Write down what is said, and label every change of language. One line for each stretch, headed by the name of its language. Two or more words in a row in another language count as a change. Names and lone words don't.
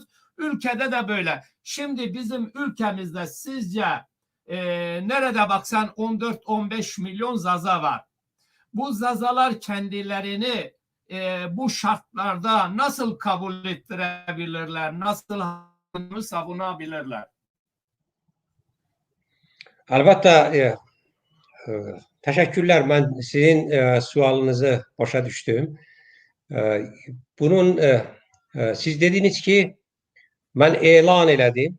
Turkish: Ülkede de böyle. Şimdi bizim ülkemizde sizce nerede baksan 14-15 milyon Zaza var. Bu Zazalar kendilerini bu şartlarda nasıl kabul ettirebilirler? Nasıl bunu savunabilirler.
Azerbaijani: Əlbəttə, təşəkkürlər. Mən sizin sualınızı başa düşdüm. Bunun siz dediniz ki, mən elan elədim.